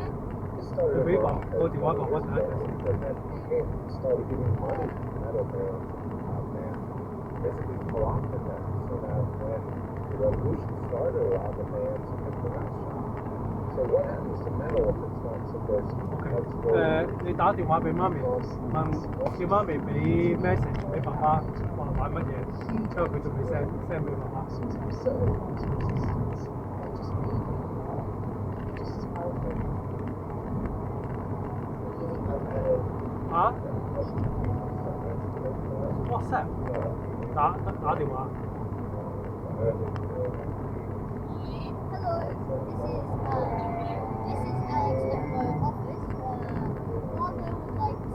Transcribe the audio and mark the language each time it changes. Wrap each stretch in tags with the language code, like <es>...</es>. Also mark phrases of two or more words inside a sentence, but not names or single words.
<en>It started around but then it started giving money to metal bands out there. Basically co-opted them. So that when the revolution started, a lot of the bands took the mouth shut. So what happens to metal if it's not subversive? Let's go.</en> <yue>你打電話俾媽咪，叫媽咪俾 message 俾爸爸，話玩乜嘢，之後佢就會 send 俾爸爸。嚇 ？WhatsApp 打電話。</yue> <en>Hello, this is Alex at my office. Mother would like</en>